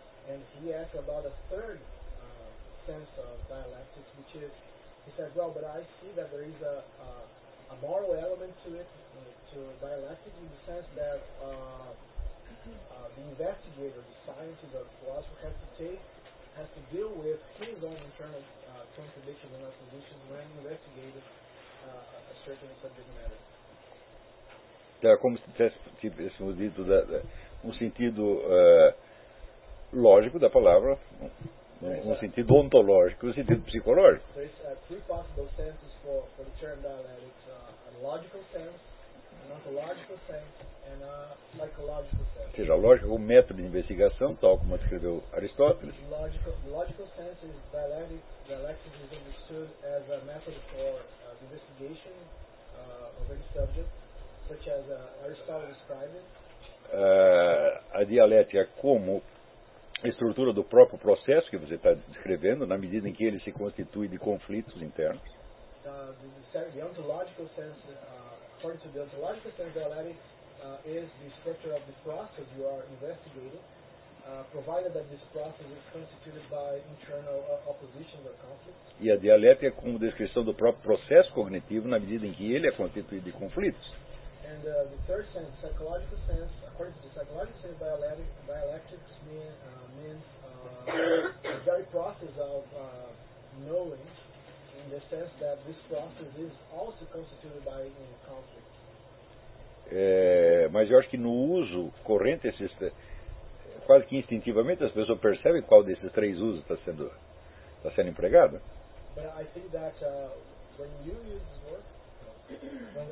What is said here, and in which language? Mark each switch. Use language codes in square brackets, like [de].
[en] And he asked about a third sense of dialectics, which is, he said, well, but I see that there is a moral element to it, to dialectics, in the sense that the investigator, the scientist or the philosopher has to deal with his own internal contradictions and oppositions when investigating a certain subject matter. [pt] É como se tivesse dito um sentido lógico da palavra, um sentido ontológico, um sentido psicológico. [en] There is three possible senses for the term dialectics: a logical sense, an ontological sense, and a psychological sense. [pt] Ou seja, a lógica é um método de investigação, tal como descreveu Aristóteles. [en] Logical sense is dialectics is understood as a method for investigation of any subject, such as Aristotle described. [pt] A dialética como estrutura do próprio processo que você está descrevendo, na medida em que ele se constitui de conflitos internos. [en] The ontological sense, according to the ontological sense, dialectics is the structure of the process you are investigating, provided that this process is constituted by internal oppositions or conflicts. [pt] E a dialética como descrição do próprio processo cognitivo, na medida em que ele é constituído de conflitos. [en] And the third sense, psychological sense, according to the psychological sense, dialectics means the very process of knowing, in the sense that this process is also constituted by conflict. [pt] Mas eu acho que no uso corrente, quase que instintivamente, as pessoas percebem qual desses três usos está sendo empregado. [en] But I think that when you use this word,